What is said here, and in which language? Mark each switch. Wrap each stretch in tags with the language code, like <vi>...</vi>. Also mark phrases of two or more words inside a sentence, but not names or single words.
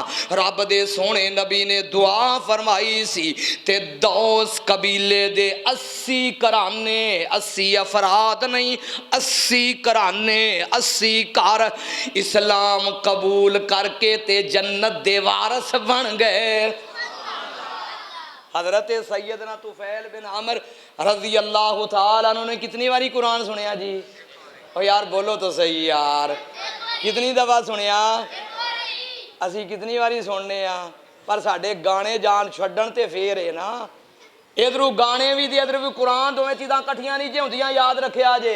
<pa>رب دے سوہنے نبی نے دعا فرمائی سی تے دوس قبیلے دے 80 گھرانے، 80 افراد نہیں 80 گھرانے 80 گھر اسلام قبول کر کے تے جنت دے وارث بن گئے. حضرت سیدنا طفیل بن عامر</pa> <ar>رضي الله تعالى عنه</ar> <pa>نے کتنی باری قرآن سنیا جی? او یار بولو تو سہی یار، کتنی دفعہ سنیا? اسی کتنی باری سننے آ، پر ساڈے گانے جان چھڈن تے فیر ہے نا. ادھروں گانے بھی تے ادھر بھی قرآن، دووے چیزاں کٹھیاں نہیں جے ہوندیاں، یاد رکھیا جے.</pa>